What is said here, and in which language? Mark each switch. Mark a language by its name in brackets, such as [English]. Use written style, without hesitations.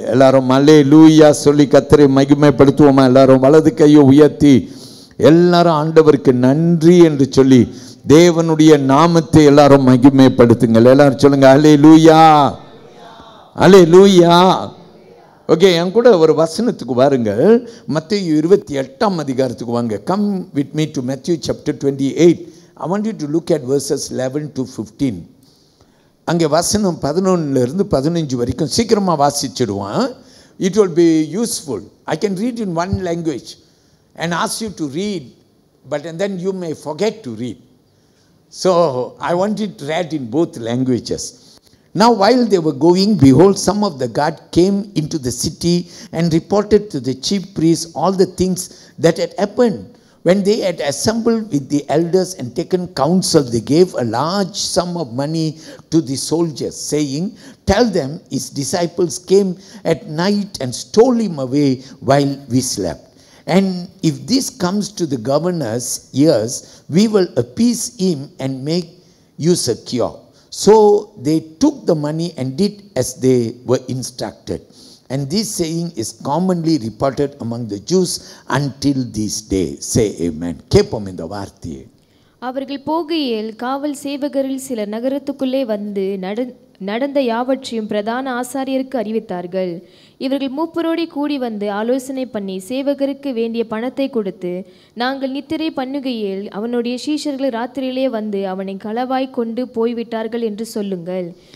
[Tamil] எல்லாரும் அல்லேலூயா சொல்லி கர்த்தரை மகிமைப்படுத்துவோமா? எல்லாரும் வலது கையை உயர்த்தி எல்லாரும் ஆண்டவருக்கு நன்றி என்று சொல்லி தேவனுடைய நாமத்தை எல்லாரும் மகிமைப்படுத்துங்கள். எல்லாரும் சொல்லுங்க அல்லேலூயா. அல்லேலூயா. ஓகே, என் கூட ஒரு வசனத்துக்கு வாருங்கள். மத்தேயு 28ஆம் அதிகாரத்துக்கு வாங்க. [English] Come with me to Matthew chapter 28. I want you to look at verses 11 to 15. [Tamil] அங்கே வசனம் 11லிருந்து 15 வரைக்கும் சீக்கிரமாக வாசிச்சிடுவான். [English] It will be useful. I can read in one language and ask you to read, but and then you may forget to read. So I want it read in both languages. Now while they were going, behold, some of the guard came into the city and reported to the chief priests all the things that had happened. When they had assembled with the elders and taken counsel, they gave a large sum of money to the soldiers, saying, "Tell them his disciples came at night and stole him away while we slept. And if this comes to the governor's ears, we will appease him and make you secure." So they took the money and did as they were instructed. And this saying is commonly reported among the Jews until this day. Say amen. [Tamil] கேட்போம் இந்த வார்த்தையை. அவர்கள் போகையில் காவல் சேவகரில் சிலர் நகரத்துக்குள்ளே வந்து நடந்த யாவற்றையும் பிரதான ஆசாரியருக்கு அறிவித்தார்கள். இவர்கள் மூப்பரோடி கூடி வந்து ஆலோசனை பண்ணி சேவகருக்கு வேண்டிய பணத்தை கொடுத்து, நாங்கள் நித்திரை பண்ணுகையில் அவனுடைய சீஷர்கள் ராத்திரியிலே வந்து அவனை களவாய் கொண்டு போய்விட்டார்கள் என்று சொல்லுங்கள்.